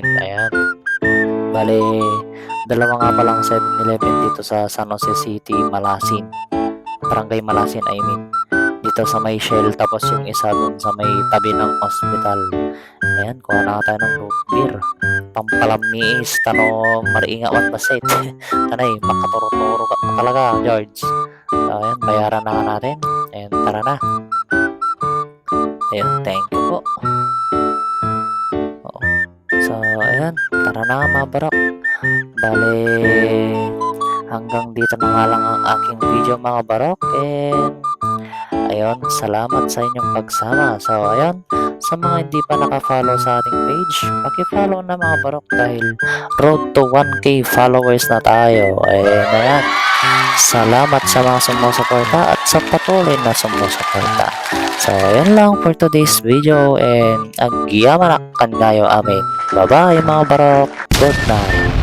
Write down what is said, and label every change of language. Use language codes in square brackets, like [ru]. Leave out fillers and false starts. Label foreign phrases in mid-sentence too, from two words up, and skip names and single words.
[tl] Ayan, bale dalawa nga palang 7-Eleven dito sa San Jose City, Malasin, Barangay Malasin I mean. Dito sa may Shell, tapos yung isa dun sa may tabi ng hospital. Ayan, kuha na tayo ng root beer pampalamiis [ilo] tano mariinga man basit. Tanay makaturo-turo ka talaga George. [tl] So, ayun, bayaran na nga natin. Ayun, tara na. Ayun, [en] thank you po. [tl] Oo. So, ayun, tara na nga mga barok. Bale, hanggang dito na nga lang ang aking video mga barok. And, ayun, salamat sa inyong pagsama. So, ayun, sa mga hindi pa naka-follow sa ating page, paki-follow na mga barok dahil [en] road to 1K followers [tl] na tayo. And, ayan, salamat sa mga sumusuporta at sa patuloy na sumusuporta. So, ayan lang [en] for today's video [tl] and [ilo] agyaman kangayo amin. [tl] Bye-bye mga barok. [en] Good night.